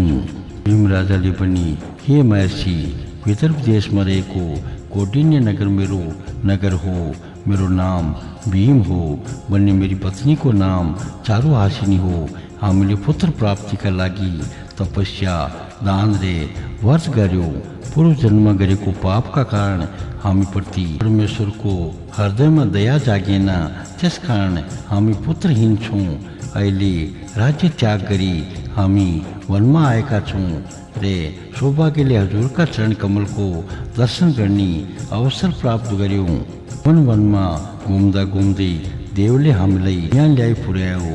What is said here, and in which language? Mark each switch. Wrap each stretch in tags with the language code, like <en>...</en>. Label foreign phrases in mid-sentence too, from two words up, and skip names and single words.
<ne>भीम राजाले पनि, हे महर्षि, विदर्भ देशमा रहेको कौंडिन्य नगर मेरो नगर हो। मेरो नाम भीम हो भन्ने मेरी पत्नीको नाम चारुहासिनी हो। हामीले पुत्र प्राप्तिका लागि तपस्या दान रे वर्ष गर्यो पूर्व जन्म गरेको पापका कारण हामी प्रति परमेश्वर को हृदय में दया जागेन, त्यस कारण हामी पुत्रहीन छौं। अहिले राज्य त्याग गरी हामी वनमा आएका छौं रे सौभाग्यले हजुरका चरण कमल को दर्शन गर्ने अवसर प्राप्त गर्यौं। वनमा घुम्दा घुम्दै देवले हामीलाई यहाँ ल्याइ पुर्यायो।</ne>